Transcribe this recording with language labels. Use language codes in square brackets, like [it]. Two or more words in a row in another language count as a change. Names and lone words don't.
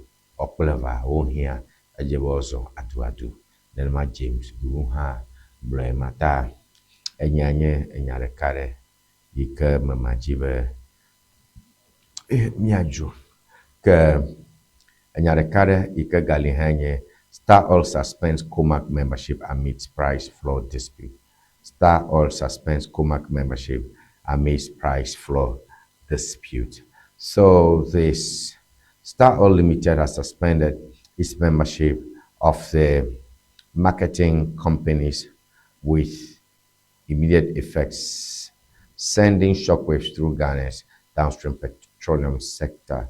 [ee] Wokple eva wohiã edze be wozɔ adu. Nenema James Guru hã gblɔe ma. Ta enya nye enya ɖeka ɖe yi ke me madzi be míadzro. Ke enya ɖeka ɖe yi ke gali hã nye Star Oil [en] suspends Comac membership amidst price floor dispute. Star Oil suspends Comac membership amidst price floor dispute. So this Star Oil Limited has suspended its membership of the marketing companies with immediate effects, sending shockwaves through Ghana's downstream petroleum sector.